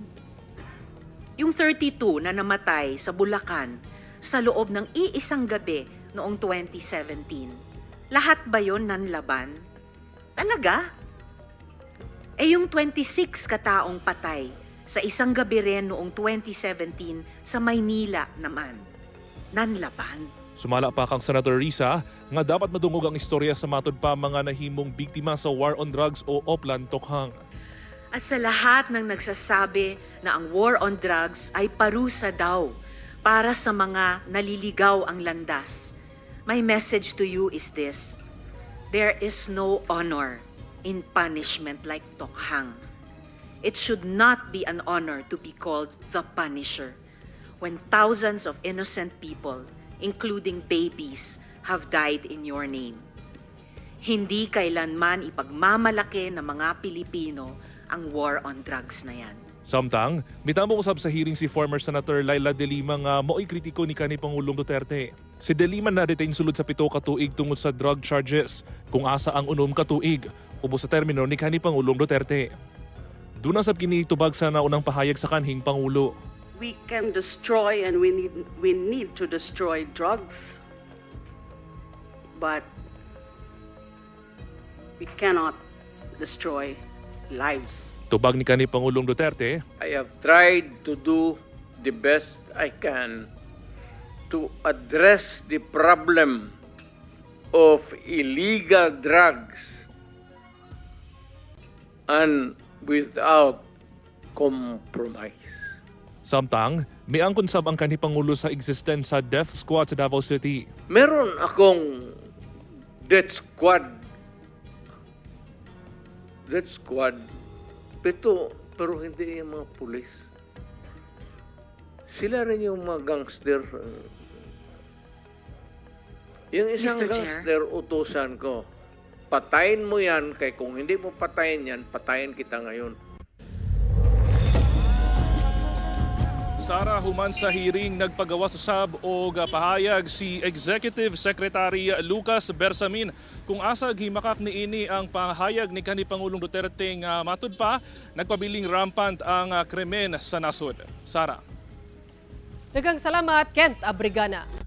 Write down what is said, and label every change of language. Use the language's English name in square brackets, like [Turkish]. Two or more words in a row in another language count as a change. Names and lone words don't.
[Filipino] Yung 32 na namatay sa Bulacan sa loob ng iisang gabi noong 2017, lahat ba yon nanlaban? Talaga? Eh yung 26 kataong patay sa isang gabi rin noong 2017 sa Maynila naman, nanlaban? [Cebuano] Sumala pa kang Senator Risa nga dapat madungog ang istorya sa matud pa mga nahimong biktima sa [English] war on drugs [Cebuano] o Oplan Tokhang. [Filipino] At sa lahat ng nagsasabi na ang [English] war on drugs [Filipino] ay parusa daw para sa mga naliligaw ang landas, [English] my message to you is this: there is no honor in punishment like Tokhang. It should not be an honor to be called the Punisher when thousands of innocent people, including babies, have died in your name. [Filipino] Hindi kailanman ipagmamalaki ng mga Pilipino ang [English] war on drugs [Filipino] na yan. [Cebuano] Samtang, mitambong usab sa hearing si former Senator Laila De Lima nga mo'y kritiko ni kanhi Pangulong Duterte. Si De Lima na-detain sulod sa 7 ka tuig tungod sa [English] drug charges, [Cebuano] kung asa ang 6 ka tuig, ubos sa termino ni kanhi Pangulong Duterte. Doon sab kini tubag sa naunang pahayag sa kanhing Pangulo. [English] We can destroy and we need to destroy drugs, but we cannot destroy lives. [Cebuano] Tubag ni kanhi Pangulong Duterte, [English] I have tried to do the best I can to address the problem of illegal drugs and without compromise. [Cebuano] samtang miangkon sab ang kanhi Pangulo sa existence sa [English] death squad [Cebuano] sa Davao City. [Filipino] Meron akong [English] death squad. Death squad. [Filipino] Pero hindi yung mga pulis. Sila rin yung mga gangster. Yung isang [English] Mr. Chair. [Filipino] gangster, utusan ko. Patayin mo yan, kaya kung hindi mo patayin yan, patayin kita ngayon. [Cebuano] Sara, human sa hearing nagpagawa sa sab o pahayag si Executive Secretary Lucas Bersamin kung asa gimakak niini ang pahayag ni kanhi Pangulong Duterte nga matud pa nagpabiling rampant ang krimen sa nasod. Sara. Daghang salamat, Kent Abrigana.